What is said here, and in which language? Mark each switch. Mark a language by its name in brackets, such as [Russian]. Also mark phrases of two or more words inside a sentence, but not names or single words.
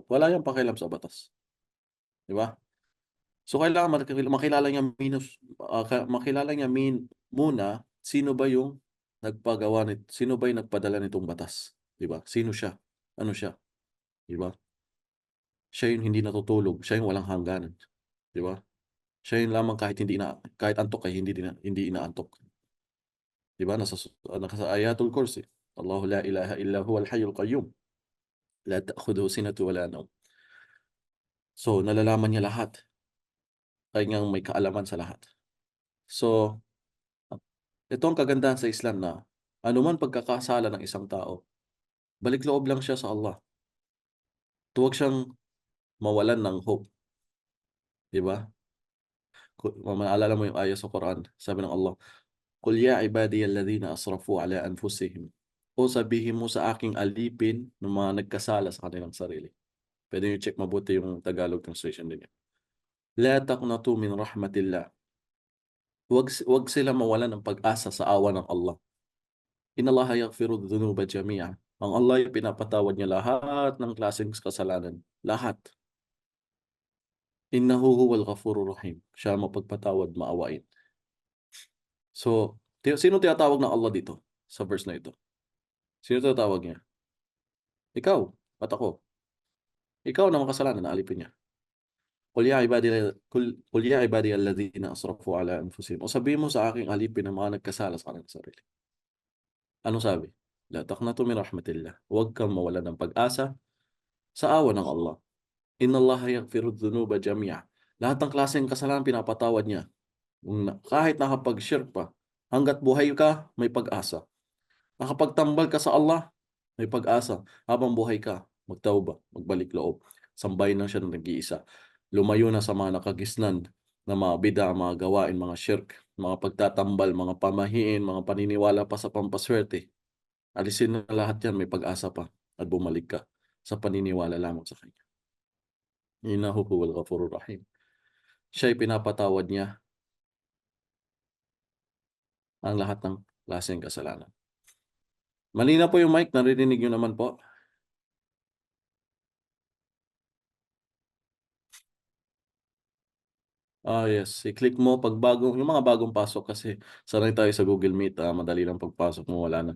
[Filipino] Wala yang pakialam sa batas, 'di ba? So, kailangan makilala niya makilala niya muna sino ba yung sino ba yung nagpadala nitong batas, 'di ba? Sino siya? Ano siya, 'di ba? Siya yung hindi natutulog, siya yung walang hangganan, 'di ba? Siya yun lamang kahit antok ay hindi inaantok, 'di ba? [Arabic] Nasa Ayatul Kursi, الله لا إله إلا هو الحي القيوم لا تأخذه سنة ولا نوم. [Filipino] So, nalalaman niya lahat, kaya ngang may kaalaman sa lahat. So, ito ang kagandahan sa Islam na anuman pagkakasala ng isang tao, balik loob lang siya sa Allah. Huwag siyang mawalan ng hope, 'di ba? Maalala mo yung ayah sa Quran, sabi ng Allah, [Arabic] "قل يا عبادي الذين أسرفوا على أنفسهم." [Filipino] O sabihin mo sa aking alipin ng mga nagkasala sa kanilang sarili. Puwede niyo check mabuti yung Tagalog translation din niya. [Arabic] لا تقنطوا من رحمة الله. [Filipino] Huwag sila mawalan ng pag-asa sa awa ng Allah. [Arabic] إن الله يغفر الذنوب جميعا. [Filipino] Ang Allah ay pinapatawad niya lahat ng klaseng kasalanan, lahat. [Arabic] إنه هو الغفور الرحيم. [Filipino] Siya ang mapagpatawad, maawain. So, sino tinatawag ng Allah dito sa verse na ito? Sino tinatawag niya? Ikaw at ako. Ikaw na makasalanan na alipin niya. [Arabic] قل يا عبادي الذين أسرفوا على أنفسهم. [Filipino] O sabihin mo sa aking alipin na mga nagkasala sa kanilang sarili. Anong sabi? [Arabic] لا تقنطوا من رحمة الله. [Filipino] Huwag kang mawalan ng pag-asa sa awa ng Allah. [Arabic] إن الله يغفر الذنوب جميعا. [Filipino] Lahat ng klaseng kasalanan pinapatawad niya. Kahit nakapag-shirk pa, hangga't buhay ka, may pag-asa. Nakapagtambal ka sa Allah, may pag-asa. Habang buhay ka, magtauba, magbalik loob. Sambahin lang siya ng nag-iisa. Lumayo na sa mga nakagisnan na mga bida, mga gawain, mga shirk, mga pagtatambal, mga pamahiin, mga paniniwala pa sa pampaswerte. Alisin na lahat yan, may pag-asa pa at bumalik ka sa paniniwala lamang sa Kanya. [Arabic] إنه هو الغفور الرحيم. [Filipino] Siya'y pinapatawad niya ang lahat ng klaseng kasalanan. Malinaw po yung mic, naririnig niyo naman po? Yes, i-click mo 'pag yung mga bagong pasok kasi sanay tayo sa Google Meet, madali lang pagpasok mo wala na.